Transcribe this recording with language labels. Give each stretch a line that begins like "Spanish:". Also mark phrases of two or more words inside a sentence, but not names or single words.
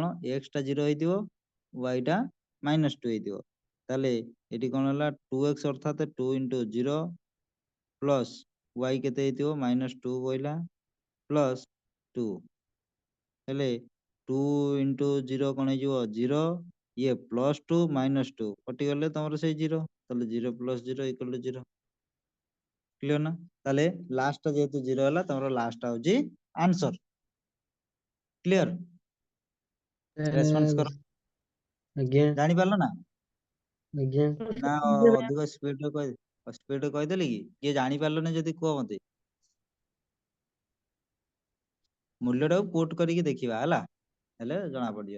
Odia: x ଟା 0 ହେଇଥିବ y ଟା -2 ହେଇଥିବ, ତାହେଲେ ଏଠି କଣ ହେଲା 2x ଅର୍ଥାତ 2 into 0 ପ୍ଲସ୍ y କେତେ ହେଇଥିବ -2 ବଇଲା ପ୍ଲସ୍ 2, ହେଲେ 2 into 0 କଣ ହେଇଯିବ 0, ଇଏ +2 -2 କଟିଗଲେ ତମର ସେଇ 0, ତାହେଲେ 0 plus 0
English: equal to
Odia: 0, କ୍ଲିୟର ନା। ତାହେଲେ ଲାଷ୍ଟ ଯେହେତୁ 0 ହେଲା ତମର ଲାଷ୍ଟ ହଉଛି ଆନ୍ସର।
English: clear, response
Odia: କର, ଆଜ୍ଞା ଜାଣିପାରିଲ ନା ଆଜ୍ଞା ନା ଅଧିକ ସ୍ପିଡରେ କହିଦେଲି କି, କିଏ ଜାଣିପାରିଲନି ଯଦି କୁହ ମତେ, ମୂଲ୍ୟଟାକୁ କୋଟ କରିକି ଦେଖିବା ହେଲା, ହେଲେ ଜଣା ପଡିଯିବ।